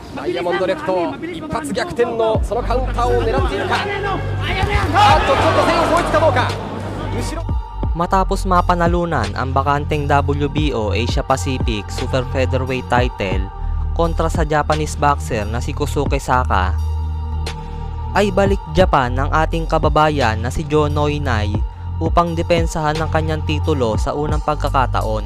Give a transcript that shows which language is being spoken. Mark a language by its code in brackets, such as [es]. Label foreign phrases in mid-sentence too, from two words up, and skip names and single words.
[ja] イヤモンドレフト一発逆転のそのカウンターを狙っているか。ちょっと線を越えてかどうか。後ろ [tl] Matapos mapanalunan ang bakanteng WBO Asia Pacific Super Featherweight title kontra sa Japanese boxer na si Kosuke Saka, ay balik Japan ng ating kababayan na si Joe Noinai upang depensahan ng kanyang titulo sa unang pagkakataon.